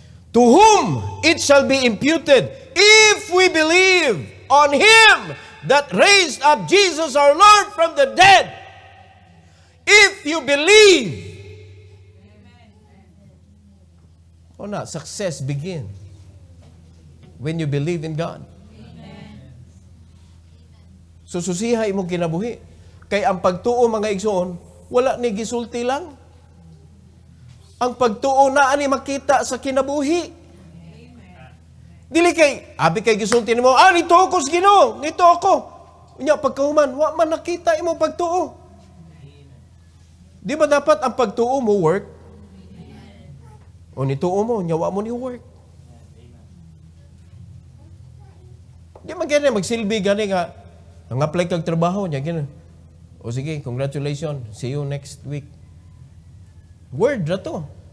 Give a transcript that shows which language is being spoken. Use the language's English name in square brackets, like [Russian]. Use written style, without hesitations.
[English] To whom it shall be imputed if we believe on Him that raised up Jesus our Lord from the dead. If you believe, success begins when you believe in God. [Cebuano] So susihay mong kinabuhi. Kay ang pagtuo mga igsoon, wala ni gisulti lang. Ang pagtuo na ani makita sa kinabuhi. Dili kay, abi kay gisulti nimo, nito ako sa Ginoo, nito ako. Unya pagkahuman, wa man nakita imo pagtuo. Di ba dapat ang pagtuo mo work? O nituo mo, nya wa mo ni work. Di man gani magsilbi gani nga nang-apply kag trabaho nya gani. O sige, [English] congratulations. See you next week. Word [Cebuano] na to.